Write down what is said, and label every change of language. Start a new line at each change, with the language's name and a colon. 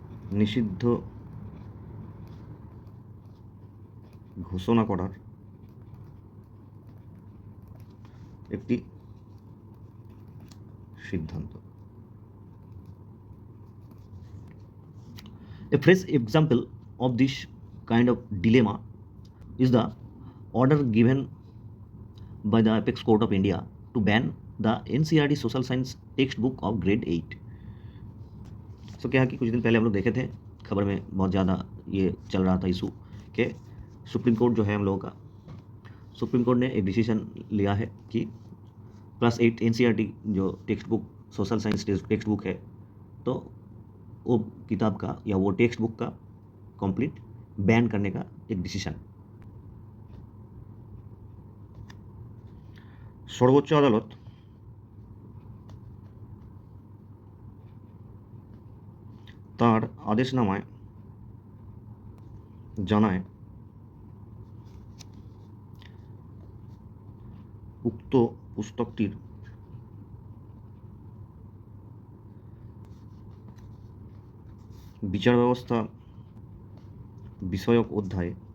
Bangla: নিষিদ্ধ ঘোষণা করার একটি সিদ্ধান্ত।
English: A fresh example of this kind of dilemma is the order given by the Apex Court of India to ban the NCERT social science textbook of grade 8।
Hindi: तो क्या है कि कुछ दिन पहले हम लोग देखे थे खबर में बहुत ज़्यादा ये चल रहा था इशू कि सुप्रीम कोर्ट जो है हम लोगों का, सुप्रीम कोर्ट ने एक डिसीजन लिया है कि +8 NCERT जो text book social science text book है तो वो किताब का या वो टेक्स्ट बुक का कंप्लीट बैन करने का एक डिसीजन। सर्वोच्च अदालत
Bangla: তার আদেশনামায় জানায় উক্ত পুস্তকটির বিচার ব্যবস্থা বিষয়ক অধ্যায়ে